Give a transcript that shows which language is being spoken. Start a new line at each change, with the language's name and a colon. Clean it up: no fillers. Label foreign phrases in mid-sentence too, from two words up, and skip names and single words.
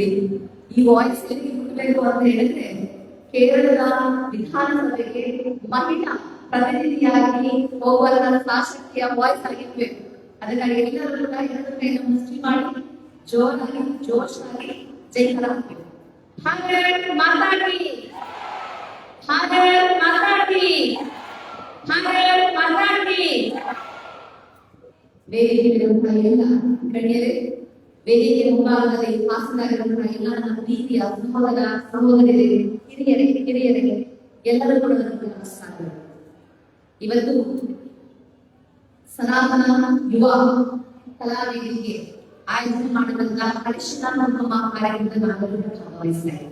Kannada: ಈ ವಾಯ್ಸ್ ಎಲ್ಲಿ ಮುಟ್ಟಬೇಕು ಅಂತ ಹೇಳಿದ್ರೆ ಕೇರಳದ ವಿಧಾನಸಭೆಗೆ ಮಹಿಳಾ ಪ್ರತಿನಿಧಿಯಾಗಿ ಹೋಗುವ ಸಾಶಕ್ತಿಯ ವಾಯ್ಸ್ ಆಗಿರ್ಬೇಕು. ಅದಕ್ಕಾಗಿ ಎಲ್ಲರೂ ಕೂಡ ಎರಡು ಕೈಯನ್ನು ಮುಷ್ಟಿ ಮಾಡಿ ಜೋರಾಗಿ ಜೋಶಾಗಿ ಜೈಕರ ಹಾಕಬೇಕು.
Hindi: भारत माता की, भारत माता की, भारत माता की।
Kannada: ವೇದಿಕೆಗಿರುವಂತಹ ಎಲ್ಲ ಗಣ್ಯರೇ, ವೇದಿಕೆ ಮುಂಭಾಗದಲ್ಲಿ ಹಾಸನಾಗಿರುವಂತಹ ಎಲ್ಲ ನನ್ನ ಪ್ರೀತಿಯ ಸಹೋದರ ಸಹೋದರಿಯರೇ, ಹಿರಿಯರಿಗೆ ಎಲ್ಲರೂ ಕೂಡ ನನ್ನ ನಮಸ್ಕಾರಗಳು. ಇವತ್ತು ಸನಾತನ ಯುವ ಕಲಾವೇದಿಕೆ ಆಯೋಜನೆ ಮಾಡಿದಂತಹ ಅರಿಶಿನ ಕುಂಕುಮ ಕಾರ್ಯಕ್ರಮದಲ್ಲಿ ನಾವೆಲ್ಲರೂ ಭಾಗವಹಿಸ್ತಾ ಇದ್ದೇವೆ.